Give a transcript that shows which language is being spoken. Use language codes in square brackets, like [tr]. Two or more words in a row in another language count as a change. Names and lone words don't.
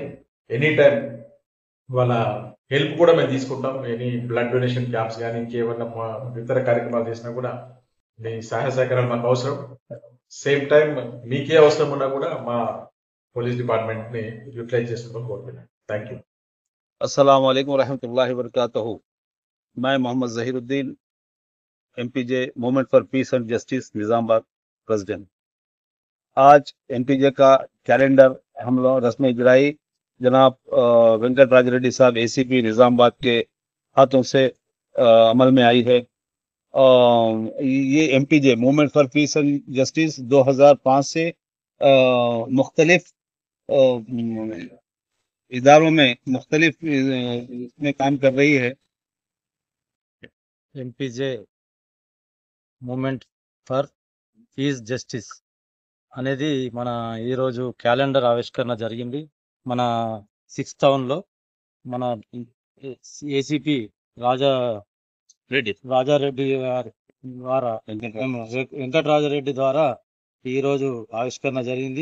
[en] any time [te] వాళ్ళ హెల్ప్ కూడా మేము తీసుకుంటాం. [en] any blood donation camps [te] కానీ ఇంకేమన్నా ఇతర కార్యక్రమాలు చేసినా కూడా మీ సహాయ సహకారాలు మాకు అవసరం. [en] same time [te] మీకే అవసరం ఉన్నా కూడా మా [en] police department [te] ని యూటిలైజ్ చేసుకోవడం కోరుతున్నాను. [en] Thank you. [ar] السلام عليكم ورحمة الله وبركاته. [ur] میں محمد ظہیرالدین، ایم پی جے موومنٹ فار پیس اینڈ جسٹس نظام آباد پریزیڈنٹ. آج ایم پی جے کا کیلنڈر ہم لوگ رسم اجرائی جناب وینکٹ راج ریڈی صاحب اے سی پی نظام آباد کے ہاتھوں سے عمل میں آئی ہے. یہ ایم پی جے موومنٹ فار پیس اینڈ جسٹس 2005 سے مختلف اداروں میں مختلف اس میں کام کر رہی ہے. [te] ఎంపీజే మూమెంట్ ఫర్ పీస్ జస్టిస్ అనేది మన ఈరోజు క్యాలెండర్ ఆవిష్కరణ జరిగింది. మన 6th టౌన్లో మన ఏసీపీ రాజారెడ్డి గారి ద్వారా వెంకటరాజరెడ్డి ద్వారా ఈరోజు ఆవిష్కరణ జరిగింది.